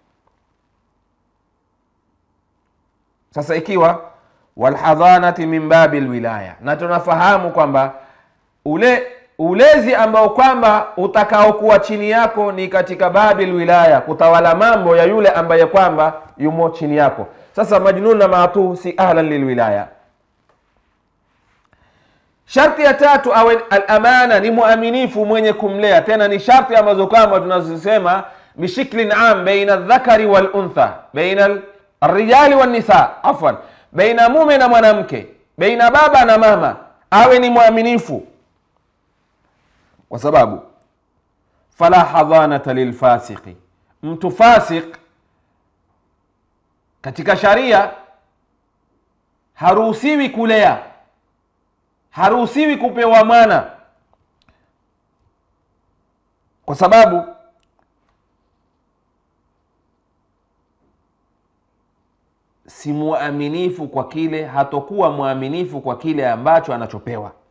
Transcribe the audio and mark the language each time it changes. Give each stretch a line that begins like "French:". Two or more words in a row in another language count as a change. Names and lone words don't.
Swahili: Sasa ikiwa
Arabic: والحضانة من باب الولاية,
Swahili: na tunafahamu kwamba ulezi ambao kwamba utakao kuwa chini yako ni katika
Arabic: باب الولاية,
Swahili: kutawala mambo ya yule ambaye kwamba yumo chini yako. Sasa majnun na ma'tuh si
Arabic: أهلا للولاية.
Swahili: Sharti ya tatu, awe al-amana, ni muaminifu mwenye kumlea. Tena ni sharti ambazo kwamba tunazisema
Arabic: بشكل عام بين الذكر والأنثى، بين الرجال والنساء
Swahili: afwan, baina mume na mwanamke, baina baba na mama, awe ni muaminifu, kwa sababu
Arabic: فلا حضانة للفاسق,
Swahili: mtu fasik katika sharia haruhusiwi kulea, haruhusiwi kupewa mwana, kwa sababu si muaminifu kwa kile, hatokuwa muaminifu kwa kile ambacho anachopewa.